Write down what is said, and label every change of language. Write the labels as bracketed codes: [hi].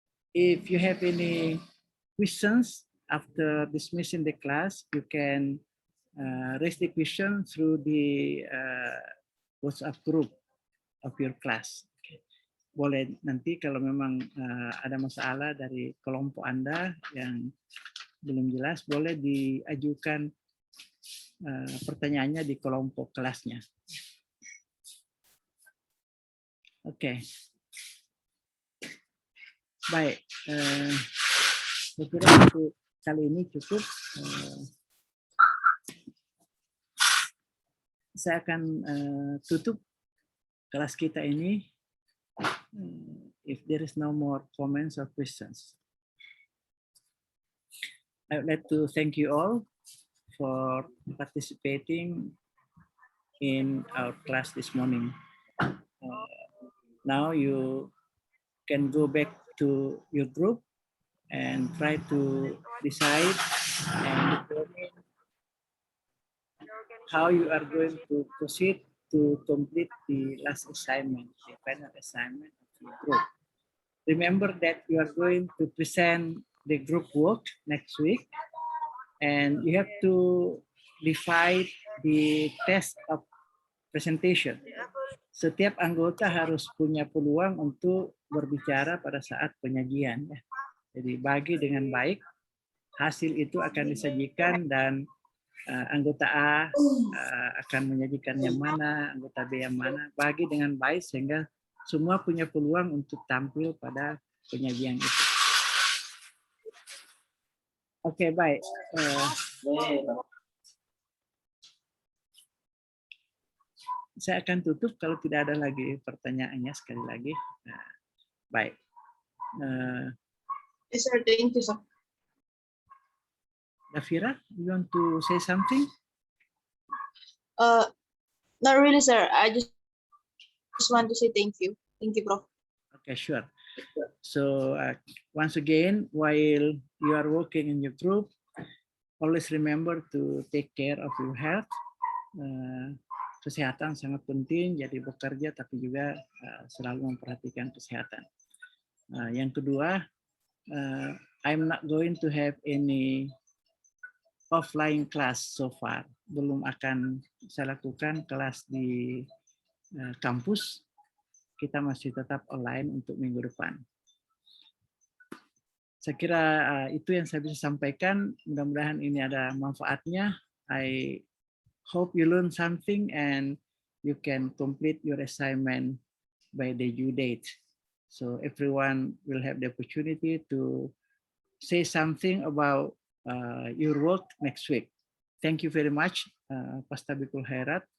[en] If you have any questions after dismissing the class, you can raise the question through the WhatsApp group of your class. [id] Boleh nanti kalau memang ada masalah dari kelompok Anda yang belum jelas, boleh diajukan pertanyaannya di kelompok kelasnya. Oke. Baik. Saya kira untuk kali ini cukup. Saya akan tutup kelas kita ini. [en] If there is no more comments or questions. I would like to thank you all for participating in our class this morning. Now you can go back to your group and try to decide and determine how you are going to proceed to complete the last assignment, the final assignment of the group. Remember that you are going to present the group work next week, and you have to divide the test of presentation. [id] Setiap anggota harus punya peluang untuk berbicara pada saat penyajian. Ya. Jadi bagi dengan baik, hasil itu akan disajikan dan anggota A akan menyajikan yang mana, anggota B yang mana, bagi dengan baik sehingga semua punya peluang untuk tampil pada penyajian itu. Oke, baik. Saya akan tutup kalau tidak ada lagi pertanyaannya sekali lagi. Baik. [en] Yes, sir. Thank you, sir. Dafira, you want to say something? Not really, sir. I just want to say thank you. Thank you, Prof. Okay, sure. So once again, while you are working in your group, always remember to take care of your health. [id] Kesehatan sangat penting, jadi bekerja tapi juga selalu memperhatikan kesehatan. Yang kedua, [en] I'm not going to have any offline class so far. [id] Belum akan saya lakukan kelas di kampus. Kita masih tetap online untuk minggu depan. Saya kira itu yang saya bisa sampaikan. Mudah-mudahan ini ada manfaatnya. [en] I hope you learn something and you can complete your assignment by the due date. So everyone will have the opportunity to say something about your work next week. Thank you very much, Pastabikul Khairat.